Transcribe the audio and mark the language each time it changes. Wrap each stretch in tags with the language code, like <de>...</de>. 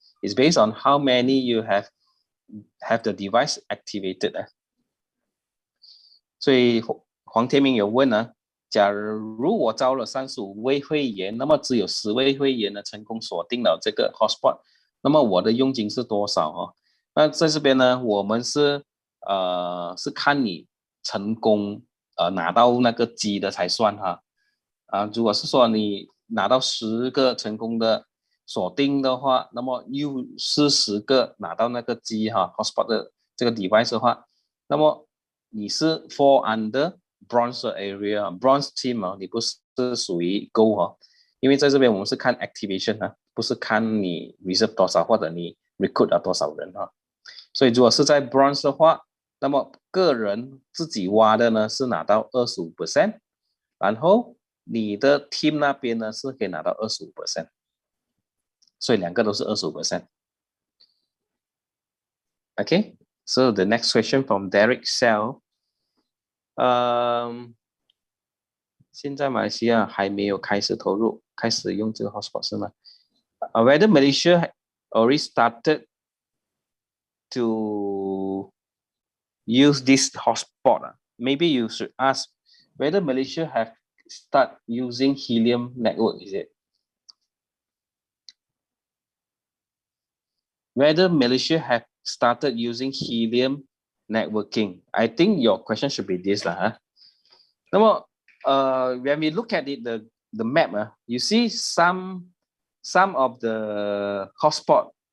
<en>It's based on how many you have the device activated.</en> <zh>所以黄天明有问假如我招了35位会员，那么只有10位会员呢成功锁定了这个 hotspot， 那么我的佣金是多少那在这边呢，我们是看你成功拿到那个机的才算如果是说你拿到10个成功的锁定的话，那么又是10个拿到那个机hotspot 的这个 device 的话，那么你是 fall under bronze area bronze team 你不是属于 gold 因为在这边我们是看 activation 不是看你 reserve 多少或者你 recruit 了多少人所以如果是在 bronze 的话，那么个人自己挖的呢是拿到 25%， 然后你的 team 那边呢是可以拿到 25%， 所以两个都是 25%。</zh> <en>Okay, so the next question from Derek Sell.</en> <zh>现在马来西亚还没有开始投入，开始用这个 hotspot 是吗？ Whether Malaysia already started to use this hotspot?</zh> <en>Maybe you should ask whether Malaysia have start using Helium network, is it? Whether Malaysia have started using Helium networking. I think your question should be this lah. When we look at it, the map, you see some of the hotspot.</en>